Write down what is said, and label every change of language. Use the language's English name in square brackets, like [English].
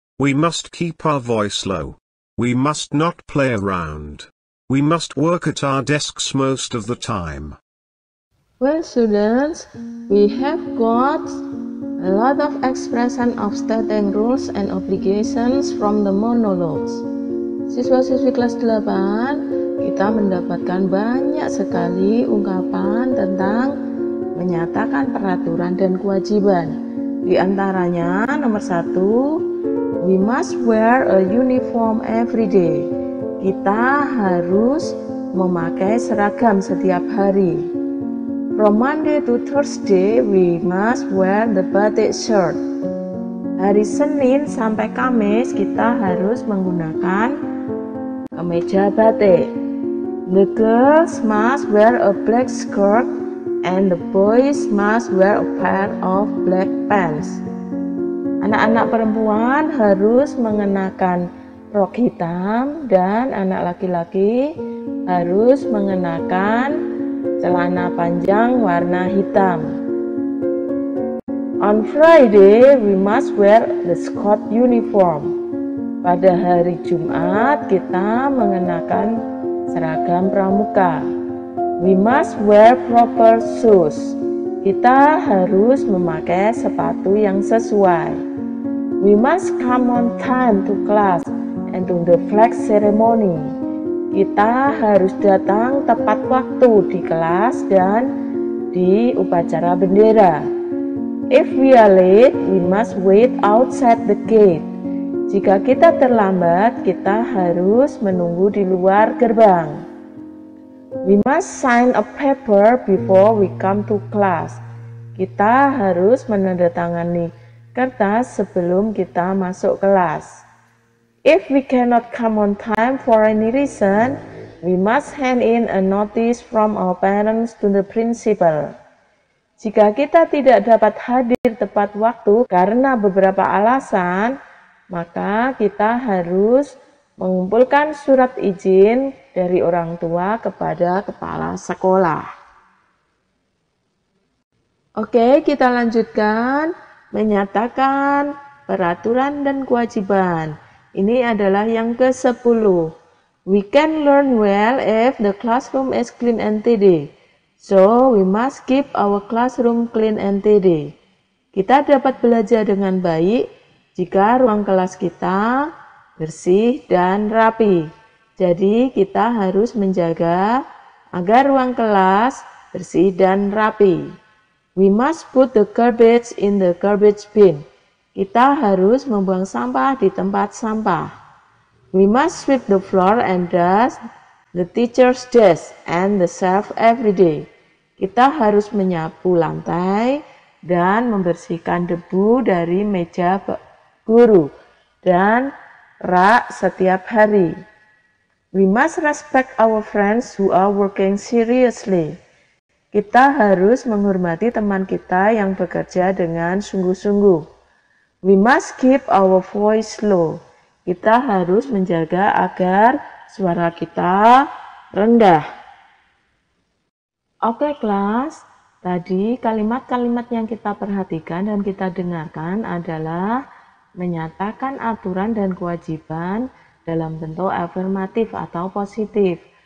[English] We must keep our voice low. We must not play around. We must work at our desks most of the time. Well, students, we have got a lot of expression of stating rules and obligations from the monologues. [Indonesian] Siswa-siswi kelas 8, kita mendapatkan banyak sekali ungkapan tentang menyatakan peraturan dan kewajiban. Di antaranya, nomor 1, [English] we must wear a uniform every day. [Indonesian] Kita harus memakai seragam setiap hari. [English] From Monday to Thursday, we must wear the batik shirt. [Indonesian] Hari Senin sampai Kamis, kita harus menggunakan kemeja batik. [English] The girls must wear a black skirt and the boys must wear a pair of black pants. [Indonesian] Anak-anak perempuan harus mengenakan rok hitam dan anak laki-laki harus mengenakan celana panjang warna hitam. [English] On Friday, we must wear the Scott uniform. [Indonesian] Pada hari Jumat, kita mengenakan seragam pramuka. [English] We must wear proper shoes. [Indonesian] Kita harus memakai sepatu yang sesuai. [English] We must come on time to class and to the flag ceremony. [Indonesian] Kita harus datang tepat waktu di kelas dan di upacara bendera. [English] If we are late, we must wait outside the gate. [Indonesian] Jika kita terlambat, kita harus menunggu di luar gerbang. [English] We must sign a paper before we come to class. [Indonesian] Kita harus menandatangani kertas sebelum kita masuk kelas. [English] If we cannot come on time for any reason, we must hand in a notice from our parents to the principal. [Indonesian] Jika kita tidak dapat hadir tepat waktu karena beberapa alasan, maka kita harus mengumpulkan surat izin dari orang tua kepada kepala sekolah. Oke, kita lanjutkan menyatakan peraturan dan kewajiban. Ini adalah yang ke-10. [English] We can learn well if the classroom is clean and tidy. So, we must keep our classroom clean and tidy. [Indonesian] Kita dapat belajar dengan baik jika ruang kelas kita bersih dan rapi. Jadi, kita harus menjaga agar ruang kelas bersih dan rapi. [English] We must put the garbage in the garbage bin. [Indonesian] Kita harus membuang sampah di tempat sampah. [English] We must sweep the floor and dust the teacher's desk and the shelf every day. [Indonesian] Kita harus menyapu lantai dan membersihkan debu dari meja guru, dan ra setiap hari. [English] We must respect our friends who are working seriously. [Indonesian] Kita harus menghormati teman kita yang bekerja dengan sungguh-sungguh. [English] We must keep our voice low. [Indonesian] Kita harus menjaga agar suara kita rendah. Oke kelas, tadi kalimat-kalimat yang kita perhatikan dan kita dengarkan adalah menyatakan aturan dan kewajiban dalam bentuk afirmatif atau positif.